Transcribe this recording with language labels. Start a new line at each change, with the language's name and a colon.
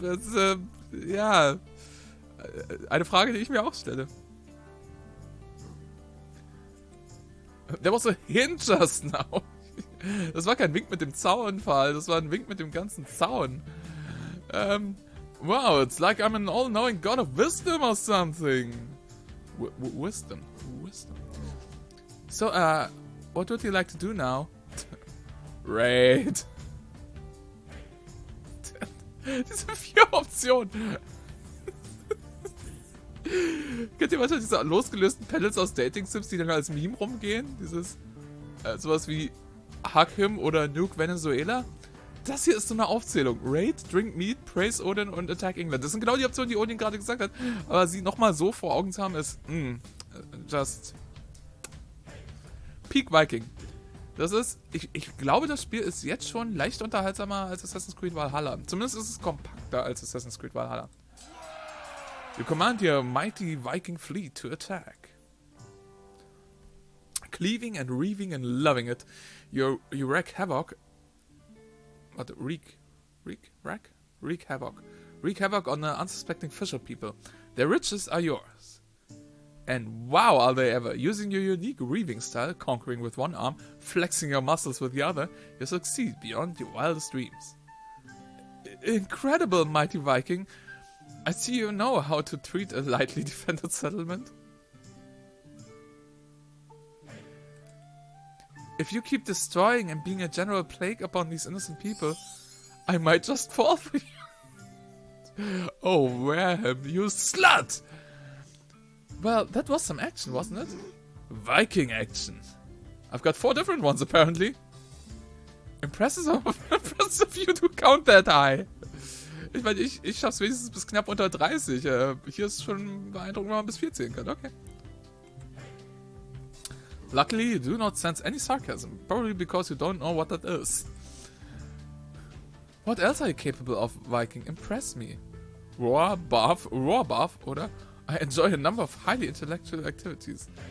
German: Das ist, ja, eine Frage, die ich mir auch stelle. Der
English: was so hint just now.
German: Das war kein Wink mit dem Zaunfall, das war ein Wink mit dem ganzen Zaun.
English: Wow, it's like I'm an all-knowing god of wisdom or something. Wisdom. So, what would you like to do now? Raid.
German: Diese 4 Optionen. Kennt ihr manchmal diese losgelösten Panels aus Dating-Sims, die dann als Meme rumgehen? Dieses, sowas wie Hug Him oder Nuke Venezuela? Das hier ist so eine Aufzählung. Raid, Drink Meat, Praise Odin und Attack England. Das sind genau die Optionen, die Odin gerade gesagt hat. Aber sie nochmal so vor Augen zu haben, ist,
English: just Peak Viking.
German: Das ist, ich glaube, das Spiel ist jetzt schon leicht unterhaltsamer als Assassin's Creed Valhalla. Zumindest ist es kompakter als Assassin's Creed Valhalla.
English: You command your mighty Viking fleet to attack. Cleaving and reaving and loving it, you wreak havoc. What? Wreak havoc. Wreak havoc on the unsuspecting fisher people. Their riches are yours. And wow, are they ever. Using your unique reaving style, conquering with one arm, flexing your muscles with the other, you succeed beyond your wildest dreams. Incredible, mighty Viking. I see you know how to treat a lightly defended settlement. If you keep destroying and being a general plague upon these innocent people, I might just fall for you. Oh, Wareham, you slut! Well, that was some action, wasn't it? Viking action. I've got 4 different ones, apparently. Impressive of you to count that high.
German: Ich meine, ich schaff's wenigstens bis knapp unter 30. Hier ist schon beeindruckend, wenn man bis 14 kann. Okay.
English: Luckily, you do not sense any sarcasm. Probably because you don't know what that is. What else are you capable of, Viking? Impress me. Roar, buff, oder? I enjoy a number of highly intellectual activities.